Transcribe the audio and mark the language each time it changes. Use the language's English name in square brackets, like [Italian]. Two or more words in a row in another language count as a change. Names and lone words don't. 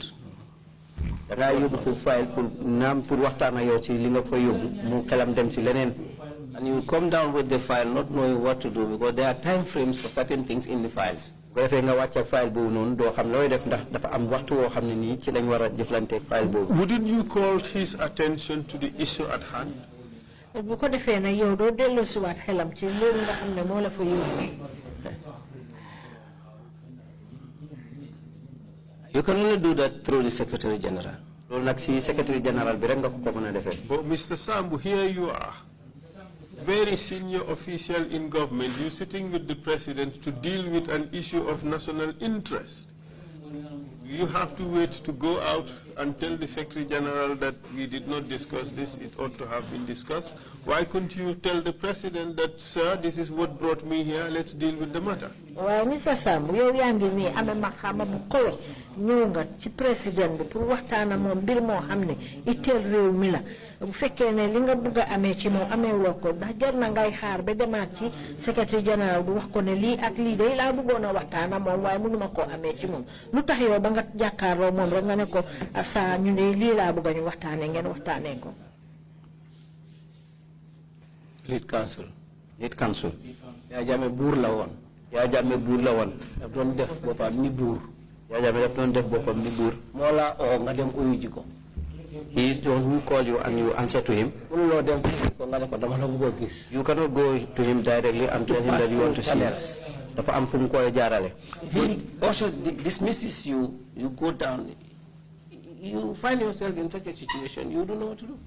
[Wolof] da ngaa yóbbu fu file pour naam pour waxtaan ak yow ci li nga fa yóbbu mu xelam dem ci leneen. [English] And you would come down with the file not knowing what to do because there are time frames for certain things in the files. [Wolof] bu defee nga wàcc ak file boobu noonu doo xam looy def ndax dafa am waxtu woo xam ne nii ci lañ war a jëflanteeg file boobu. [English] Wouldn't you call his attention to the issue at hand? [Wolof] bu ko defee nag yow doo delloosiwaat xelam ci loolu nga xam ne moo la fa yóbbu. [English] You can only do that through the Secretary General. [Wolof] loolu nag si Secretary General bi rek nga ko mën a defee. [English] But Mr. Sambou, here you are, very senior official in government, you sitting with the president to deal with an issue of national interest. You have to wait to go out and tell the Secretary General that we did not discuss this, it ought to have been discussed. Why couldn't you tell the president that, sir, this is what brought me here, let's deal with the matter? [Wolof] waaye Mr. Sambou yow yaa ngi nii amee maxaama bu kowe ñëw nga ci président bi pour waxtaan ak moom mbir moo xam ne itteel réew mi la bu fekkee ne li nga bëgg a amee ci moom amee woo ko ndax jar na ngay xaar ba demaat ci secrétaire général bu wax ko ne lii ak lii day laa bëggoon a waxtaan ak moom waaye mënuma koo amee ci moom lu tax yow ba nga jàkkaarloo moom rek nga ne ko saa ñu ne lii laa bëgg a ñu waxtaanee ngeen waxtaanee ko. [English] Lead counsel. Lead counsel. [Wolof] Yaya Jammeh buur la woon. Yaya Jammeh buur la woon. daf doon def boppam ni buur. Yaya Jammeh daf doon def boppam ni buur. moo la oo nga dem uyu ji ko. [English] He is the one who called you and you answer to him. You cannot go to him directly and tell him that you want to see him. If he also dismisses you, you go down, you find yourself in such a situation, you don't know what to do.